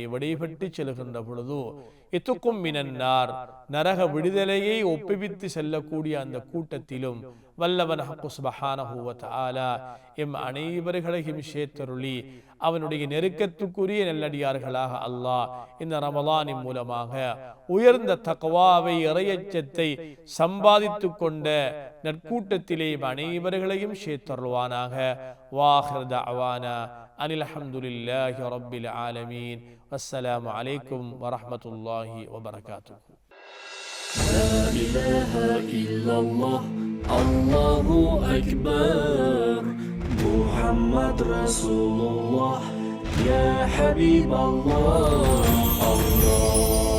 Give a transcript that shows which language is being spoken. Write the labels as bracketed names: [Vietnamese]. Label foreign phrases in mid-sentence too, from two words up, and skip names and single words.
[Tamil] விடைபெற்று செல்கின்ற பொழுது [Arabic] عتقاء من النار, [Tamil] நரக விடுதலையை ஒப்புவித்து செல்லக்கூடிய அந்த கூட்டத்திலும் வல்லவன் [Arabic] الحق سبحانه وتعالى [Tamil] எம் அனைவர்களையும் சேர்த்தருளி அவனுடைய நெருக்கத்துக்குரிய நல்லடியார்களாக அல்லாஹ் இந்த ரமலானின் மூலமாக உயர்ந்த தக்வாவை, இறையச்சத்தை சம்பாதித்து கொண்ட நற்கூட்டத்திலே அனைவர்களையும் சேர்த்தருள்வானாக. [Arabic] وآخر دعوانا أن الحمد لله رب العالمين. والسلام عليكم ورحمة الله وبركاته. لا إله إلا الله الله أكبر محمد رسول الله يا حبيب الله الله